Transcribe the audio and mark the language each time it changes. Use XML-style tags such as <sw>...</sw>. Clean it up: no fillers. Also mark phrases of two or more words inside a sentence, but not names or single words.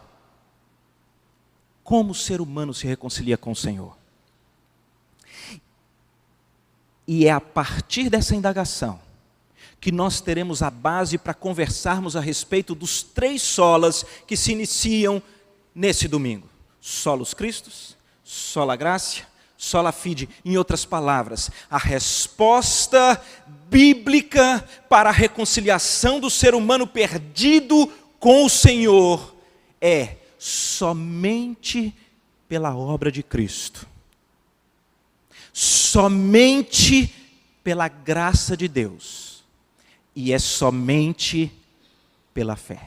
<pt>Como o ser humano se reconcilia com o Senhor? E é a partir dessa indagação que nós teremos a base para conversarmos a respeito dos 3 solas que se iniciam nesse domingo:</pt> <la>solus Christus, sola gratia, sola fide.</la> <pt>Em outras palavras, a resposta bíblica para a reconciliação do ser humano perdido com o Senhor é somente pela obra de Cristo, somente pela graça de Deus, e é somente pela fé.</pt>